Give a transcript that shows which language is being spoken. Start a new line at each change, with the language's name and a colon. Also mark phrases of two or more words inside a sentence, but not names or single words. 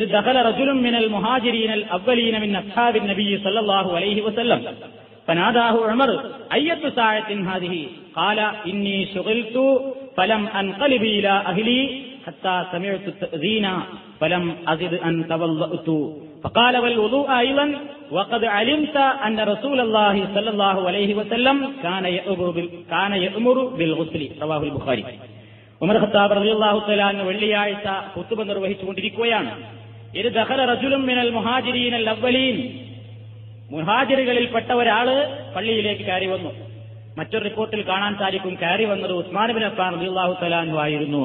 Arabic: دخل رجل من المهاجرين الأولين من أصحاب النبي صلى الله عليه وسلم فناداه عمر أية ساعة هذه قال إني شغلت فلم أنقلب إلى أهلي حتى سمعت التأذين فلم أزد أن توضأت فقال والوضوء ايضا وقد علمت ان رسول الله صلى الله عليه وسلم كان يأمر بالغسل رواه البخاري.
Malayalam: ഉമർ ഖത്താബ്
Arabic: رضي الله تعالى عنه
Malayalam: വെള്ളിയാഴ്ച ഖുതുബ നിർവഹിച്ചുകൊണ്ടിരിക്കുകയാണ്. ഇത്
Arabic: دخل رجل من المهاجرين الأولين,
Malayalam: മുഹാജിറുകളിൽപ്പെട്ട ഒരാള് പള്ളിയിലേക്ക് കയറി വന്നു. മറ്റൊരു റിപ്പോർട്ടിൽ കാണാൻ സാധിക്കും കയറി വന്നത് ഉസ്മാൻ ഇബ്നു അഫ്ഫാൻ
Arabic: رضي الله تعالى عنه
Malayalam: ആയിരുന്നു.